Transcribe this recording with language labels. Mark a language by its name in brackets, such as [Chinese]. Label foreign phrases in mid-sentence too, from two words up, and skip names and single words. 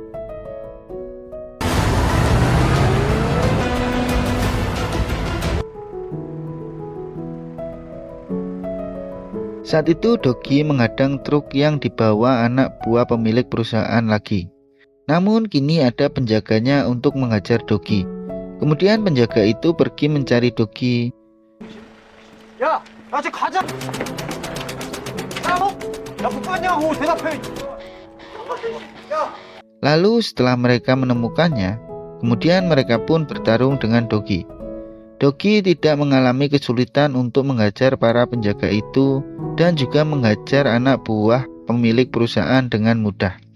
[Indonesian] Saat itu Dogi menghadang truk yang dibawa anak buah pemilik perusahaan lagi. Namun kini ada penjaganya untuk menghajar Dogi. Kemudian penjaga itu pergi mencari Dogi. [Korean] 야, 나 지금 가자. 야, 못 봤냐고 대답해. [Indonesian] Lalu setelah mereka menemukannya, kemudian mereka pun bertarung dengan Dogi. Dogi tidak mengalami kesulitan untuk menghajar para penjaga itu dan juga menghajar anak buah pemilik perusahaan dengan mudah.